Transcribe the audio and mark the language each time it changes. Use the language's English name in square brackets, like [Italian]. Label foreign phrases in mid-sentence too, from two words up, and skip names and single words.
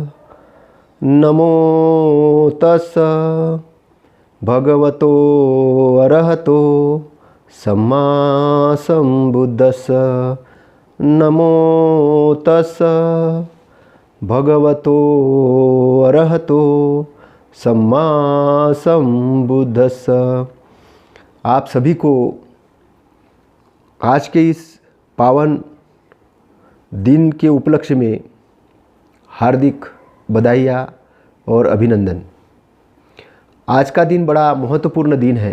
[Pali] नमो तस्सः भगवतो अरहतो सम्मा सम्बुद्धस्स। नमो तस्सः भगवतो अरहतो सम्मा सम्बुद्धस्स। [Hindi] आप सभी को आज के इस पावन दिन के उपलक्ष्य में हार्दिक बधाइयाँ और अभिनंदन। आज का दिन बड़ा महत्वपूर्ण दिन है।